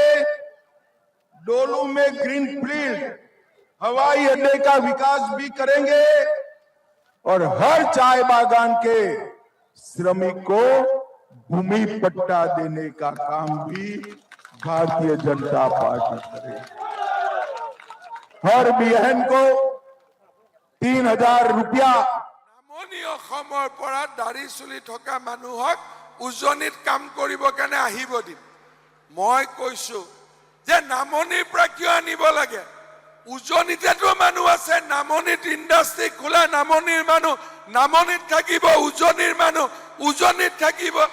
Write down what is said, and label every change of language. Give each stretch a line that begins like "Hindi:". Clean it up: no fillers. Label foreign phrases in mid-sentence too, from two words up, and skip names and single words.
Hindi: डोलू में ग्रीनफील्ड हवाई अड्डे का विकास भी करेंगे और हर चाय बागान के श्रमिक को भूमि पट्टा देने का काम भी भारतीय जनता पार्टी करेगी। हर बहन को 3000 रुपया।
Assamese: নামনি অসমৰ পৰা দাড়ি চুলি থকা মানুহক উজনিত কাম কৰিবৰ কাৰণে আহিব দিম। মই কৈছো যে নামনিৰ পৰা কিয় আনিব লাগে? উজনিতেতো মানুহ আছে, নামনিত ইণ্ডাষ্ট্ৰি খোলা, নামনিৰ মানুহ নামনিত থাকিব, উজনিৰ মানুহ উজনিত থাকিব।